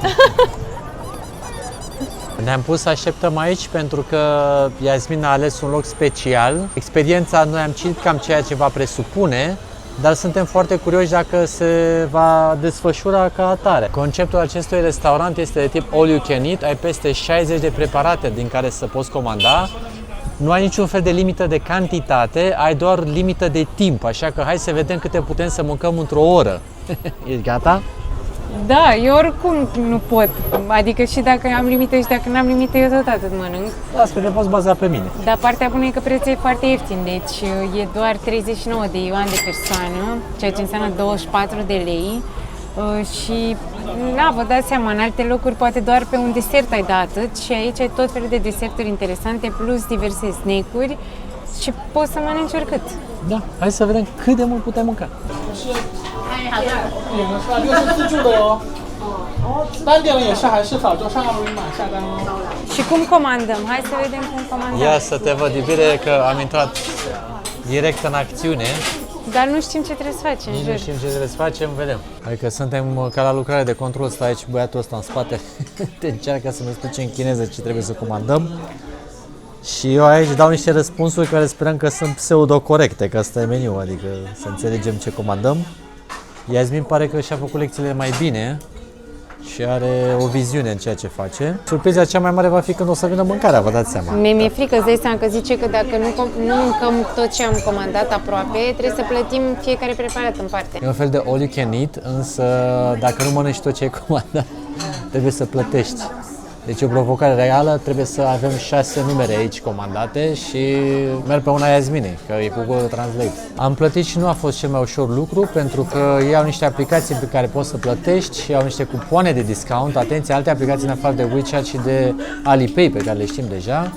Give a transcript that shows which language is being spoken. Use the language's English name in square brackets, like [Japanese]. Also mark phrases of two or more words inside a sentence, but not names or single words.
[Romanian] Ne-am pus să așteptăm aici pentru că Iasmin a ales un loc special. Experiența, noi am citit cam ceea ce va presupune, dar suntem foarte curioși dacă se va desfășura ca atare. Conceptul acestui restaurant este de tip [English] all you can eat, [Romanian] ai peste 60 de preparate din care să poți comanda. Nu ai niciun fel de limită de cantitate, ai doar limită de timp, așa că hai să vedem câte putem să mâncăm într-o oră. Ești gata? Da, eu oricum nu pot. Adică și dacă am limite și dacă n-am limite, eu tot atât mănânc. Las că te poți baza pe mine. Dar partea bună e că prețul e foarte ieftin, deci e doar 39 de yuan de persoană, ceea ce înseamnă 24 de lei. Și, vă dați seama, în alte locuri poate doar pe un desert ai dat atât și aici ai tot felul de deserturi interesante plus diverse snack-uri și poți să mănânci oricât. Da, hai să vedem cât de mult putem mânca. [Chinese] 64 自助的哟。单点了也是还是扫就上二维码下单哦。 [Romanian] Și cum comandăm? Hai să vedem cum comandăm. Ia să te văd, e bine că am intrat direct în acțiune. Dar nu știm ce trebuie să facem, Nici jur. nu știm ce trebuie să facem, vedem. Adică suntem ca la lucrare de control, stă aici băiatul ăsta în spate, te încearcă să ne explice în chineză ce trebuie să comandăm. Și eu aici dau niște răspunsuri care sperăm că sunt pseudo-corecte, că asta e meniu, adică să înțelegem ce comandăm. Iasmin pare că și-a făcut lecțiile mai bine și are o viziune în ceea ce face. Surpriza cea mai mare va fi când o să vină mâncarea, vă dați seama. Mi-e frică, îți dai seama că zice că dacă nu mâncăm tot ce am comandat aproape, trebuie să plătim fiecare preparat în parte. E un fel de [English] all you can eat, [Romanian] însă dacă nu mănânci tot ce ai comandat, trebuie să plătești. Deci e o provocare reală, trebuie să avem 6 numere aici comandate și merg pe una Iasminei, că e cu Google Translate. Am plătit și nu a fost cel mai ușor lucru, pentru că ei au niște aplicații pe care poți să plătești și au niște cupoane de discount, atenție, alte aplicații în afară de WeChat și de Alipay, pe care le știm deja.